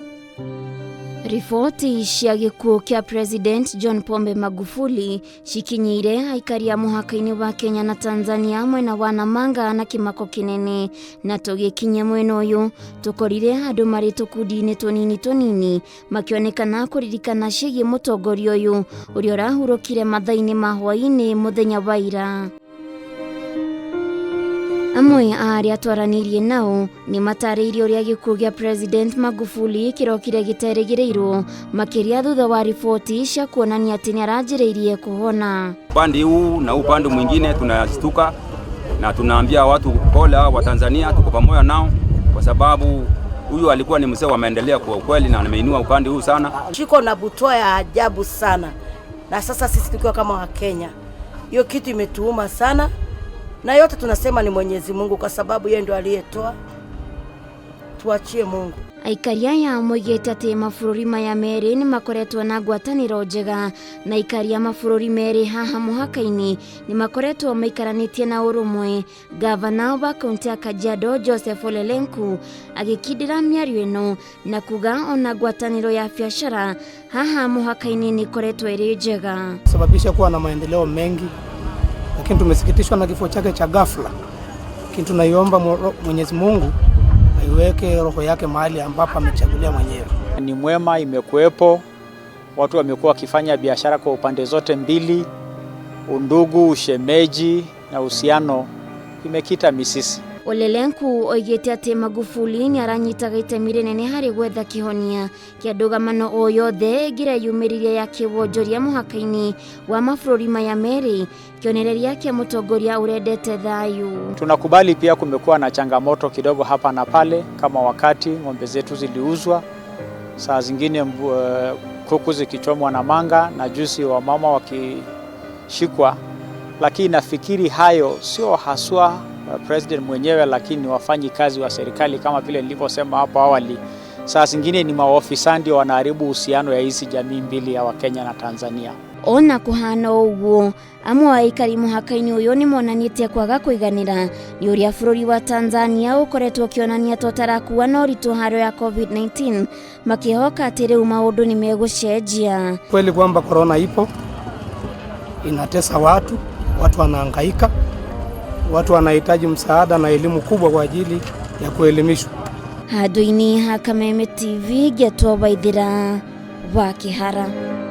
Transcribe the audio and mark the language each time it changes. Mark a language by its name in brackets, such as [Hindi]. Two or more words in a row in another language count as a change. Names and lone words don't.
[Kikuyu] Riboti cia gikuu kia President John Pombe Magufuli cikinyire aikari a muhaka-ini wa Kenya na Tanzania mwena wa Namanga na kimako kinene, na tugikinya mwena uyu tukorire andu mari tukudi-ini tunini makionekana kuririkana ciĩgiĩ mũtongoria uyu uria urahurũkire mathaa-ini ma hwaĩ-ini muthenya wa ira. Amwe aria twaranirie nao nimatariirie uria gikuu gia President Magufuli kirokire giterĩgĩrĩirwo makiria thutha wa riboti cia kuonania atĩ nĩaranjĩrĩirie kuhona. [Swahili] Upande huu na upande mwingine tunashtuka na tunaambia watu pole wa Tanzania, tuko pamoja nao kwa sababu huyu alikuwa ni mzee wa maendeleo kwa ukweli na ameinua upande huu sana. Shiko na butoa ya ajabu sana, na sasa sisi tukiwa kama wa Kenya hiyo kitu imetuuma sana. Na yote tunasema ni Mwenyezi Mungu kwa sababu yeye ndo aliyetoa. Tuachie Mungu. [Kikuyu] Aikari aya moigĩte atĩ mabũrũri maya merĩ nĩ makoretwo na ngwatanĩro njega, na aikari a mabũrũri merĩ haha muhaka-ini nĩ makoretwo maikaranĩtie na ũrũmwe. Gavana wa kaunti ya Kajiado Joseph Olelenku agĩkindĩra mĩario ĩno na kuga ona ngwatanĩro ya biashara haha muhaka-ini nĩ ikoretwo ĩrĩ njega. [Swahili] Sababisha kuwa na maendeleo mengi, lakini tumesikitishwa na kifo chake cha ghafla. Lakini tunaiomba Mwenyezi Mungu aiweke roho yake mahali ambapo amechagulia mwenyewe. Ni mwema, imekuepo, watu wamekuwa wakifanya biashara kwa upande zote mbili, undugu, ushemeji na uhusiano imekita misisi. [Kikuyu] Olelenku oigĩte atĩ Magufuli nĩaranyitaga itemi rĩnene harĩ gwetha kĩhonia kĩa ndũgamano o yothe ĩngĩreyumĩririe ya kĩwonjoria muhaka-ini wa mabũrũri maya merĩ, kĩonereria kĩa mũtongoria urendete thayu. [Swahili] Tunakubali pia kumekuwa na changamoto kidogo hapa na pale, kama wakati ng'ombe zetu ziliuzwa, saa zingine kuku zikichomwa Namanga na juzi wa mama wakishikwa, lakini nafikiri hayo sio haswa President mwenyewe, lakini wafanyi kazi wa serikali kama vile nilivyosema hapo awali. Saa zingine ni maofisa ndio wanaharibu uhusiano ya hizi jamii mbili ya Wakenya na Tanzania. [Kikuyu] Ona kuhana uguo, amwe aikari muhaka-ini uyu ni monanĩtie kwaga kũiganĩra ni uria bũrũri wa Tanzania ukoretwo kionania totarakuwa na ũritũ haro ya COVID-19, makihoka atĩ rĩu maũndũ ni megũcenjia. [Swahili] Kweli kwamba corona ipo, inatesa watu wanahangaika, watu wanahitaji msaada na elimu kubwa kwa ajili ya kuelimishwa. [Kikuyu] Handũ-inĩ ha Kameme TV Getwo Waithira wa Kihara.